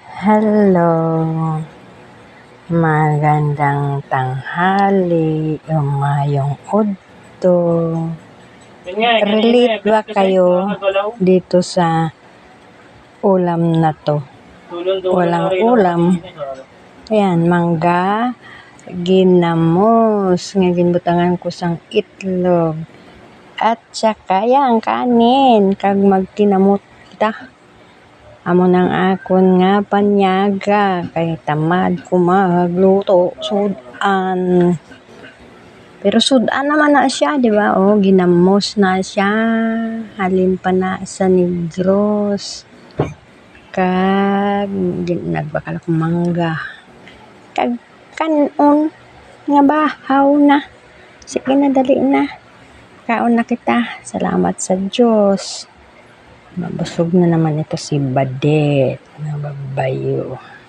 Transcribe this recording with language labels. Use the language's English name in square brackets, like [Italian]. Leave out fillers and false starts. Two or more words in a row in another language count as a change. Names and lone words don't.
[Filipino] Hello, magandang tanghali, [Hiligaynon] umayong udto. [Filipino] Relate ba kayo dito sa ulam na to? Walang ulam. Ayan, mangga, [Hiligaynon] ginamos, nga ginbutangan ko sang itlog. [Filipino] At saka yan, kanin, [Hiligaynon] kag magkinamot kita. Amo nang akon nga panyaga, kay tamad ko magluto, sudan. [Filipino] Pero sudan naman na siya, di ba? [Hiligaynon] Oh, ginamos na siya, halin pa na sa Negros. Kag nagbakal akong mangga. Kag kanon nga bahaw na. Sige na, dali na. Kaon na kita. Salamat sa Diyos. [Filipino] Mabusog na naman ito si Badet na babayo.